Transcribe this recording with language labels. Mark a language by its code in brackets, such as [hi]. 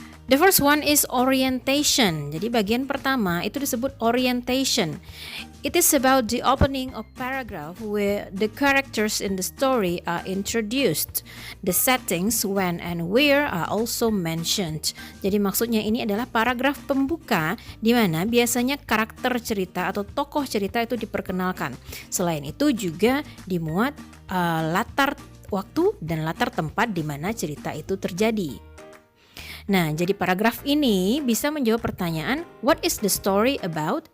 [en] The first one is orientation. [id] Jadi bagian pertama itu disebut orientation. [en] It is about the opening of paragraph where the characters in the story are introduced. The settings, when and where are also mentioned. [id] Jadi maksudnya ini adalah paragraf pembuka di mana biasanya karakter cerita atau tokoh cerita itu diperkenalkan. Selain itu juga dimuat latar waktu dan latar tempat di mana cerita itu terjadi. Nah, jadi paragraf ini bisa menjawab pertanyaan, [en] what is the story about?